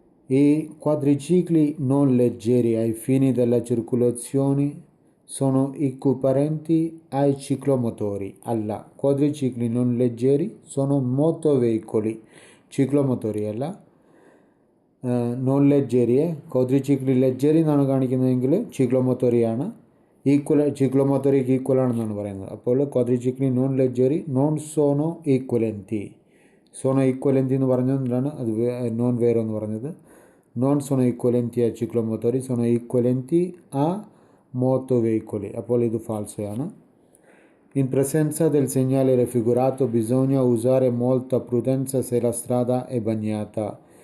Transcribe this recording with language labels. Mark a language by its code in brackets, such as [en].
[it] I quadricicli non leggeri ai fini della circolazione sono equiparenti ai ciclomotori. [ml] അല്ല, [it] quadricicli non leggeri sono motoveicoli. [ml] ciclomotori അല്ല, non ലെജ്ജേരിയെ quadricicli leggeri എന്നാണ് കാണിക്കുന്നതെങ്കിൽ ciclomotoriയാണ്. ciclomotoriക്ക് equal ആണെന്നാണ് പറയുന്നത്. അപ്പോൾ [it] quadricicli non leggeri non sono equivalenti. sono equivalenti [ml] എന്ന് പറഞ്ഞതുകൊണ്ടാണ് അത് non വേറോ എന്ന് പറഞ്ഞത്. [it] non sono equivalenti a ciclomotori, sono equivalenti a motoveicoli. [ml] അപ്പോൾ ഇത് ഫാൾസോയാണ്. [it] In presenza del segnale raffigurato bisogna usare molta prudenza se la strada è bagnata.